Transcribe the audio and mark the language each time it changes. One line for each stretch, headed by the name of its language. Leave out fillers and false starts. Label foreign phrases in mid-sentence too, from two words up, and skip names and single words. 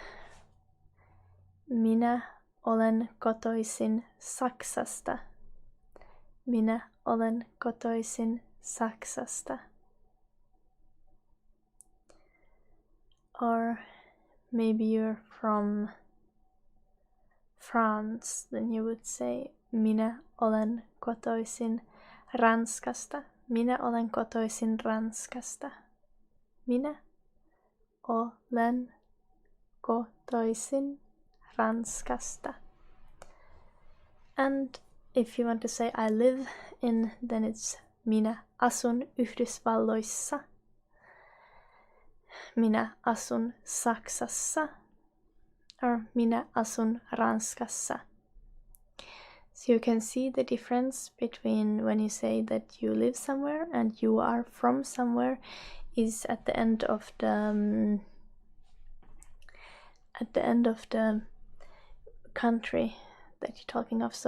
Finnish: Minä olen kotoisin Saksasta. Minä olen kotoisin Saksasta.
English: Or maybe you're from France, then you would say
Finnish: minä olen kotoisin Ranskasta. Minä olen kotoisin Ranskasta. Minä olen kotoisin Ranskasta.
English: And if you want to say I live in, then it's
Finnish: minä asun Yhdysvalloissa. Minä asun Saksassa. Or minä asun Ranskassa.
English: So you can see the difference between when you say that you live somewhere and you are from somewhere is at the end of the country that you're talking of.